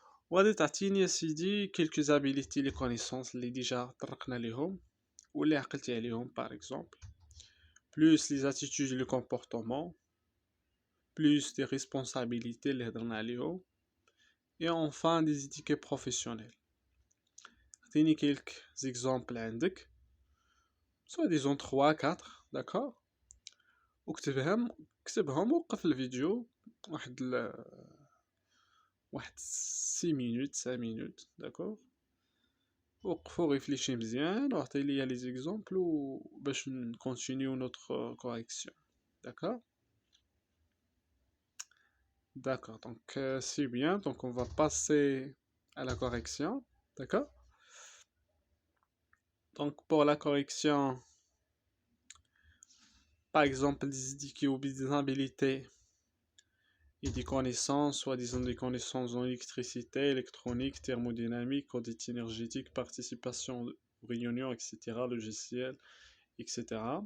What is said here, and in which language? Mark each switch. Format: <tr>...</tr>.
<ar>وغادي تعطيني يا سيدي</ar> <fr>quelques habilités les connaissances</fr> <ar>اللي ديجا طرقنا ليهم واللي عقلتي عليهم</ar> <fr>par exemple, plus les attitudes et le comportement, plus des responsabilités</fr> <ar>اللي هضرنا عليهم,</ar> <fr>et enfin des étiquettes professionnelles.</fr> <ar>عطيني</ar> <fr>quelques exemples</fr> <ar>عندك,</ar> <fr>soit disons 3-4, d'accord,</fr> <ar>كتبهم وقف الفيديو واحد</ar> <fr>6 minutes 5 minutes, d'accord,</fr> <ar>وقفوا ريفليشي مزيان وعطي لي</ar> <fr>لي زيكزامبل</fr> <ar>باش</ar> <fr>نكونتينيو نوتر كوريكسيون. D'accord? D'accord, donc c'est bien, donc on va passer à la correction. D'accord? Donc pour la correction, par exemple des indiqués ou des habilités et des connaissances, soit disons des connaissances en électricité, électronique, thermodynamique, audit énergétique, participation aux réunions, etc., logiciel, etc.</fr>